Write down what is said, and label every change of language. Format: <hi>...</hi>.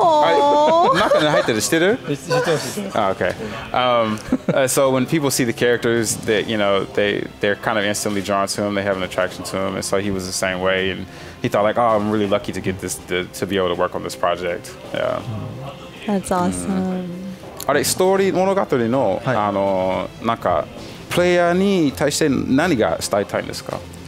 <ja>中に入ってる知ってる？知ってます。</ja> <en>Okay. So when people see the characters, that they're kind of instantly drawn to him. They have an attraction to him, and so he was the same way. And he thought like, oh, I'm really lucky to get this to be able to work on this project. Yeah. That's awesome.</en> <ja>あれストーリー物語のなんかプレイヤーに対して何が伝えたいんですか？</ja>